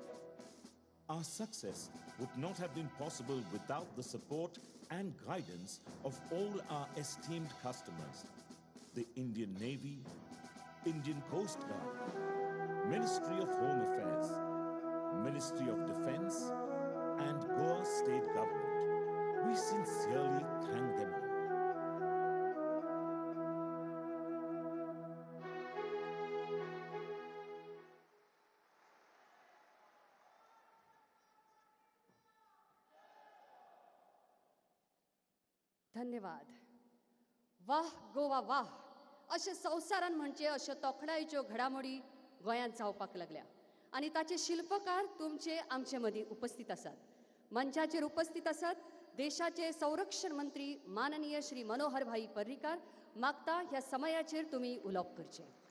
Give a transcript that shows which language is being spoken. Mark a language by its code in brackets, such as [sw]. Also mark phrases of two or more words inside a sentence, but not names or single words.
[en] Our success would not have been possible without the support and guidance of all our esteemed customers: the Indian Navy, Indian Coast Guard, Ministry of Home Affairs, Ministry of Defense, and Goa State Government. We sincerely thank them all. [kok] धन्यवाद. वाह गोवा वाह अशे संवसारान म्हणजे अश्यो तोखणायेच्यो घडामोडी गोंयांत जावपाक लागल्या आनी ताचे शिल्पकार तुमचे आमचे मदीं उपस्थित आसात. मंचाचेर उपस्थित आसात देशाचे संरक्षण मंत्री माननीय श्री मनोहर भाई पर्रीकार. मागता ह्या समयाचेर तुमी उलोवप करचें.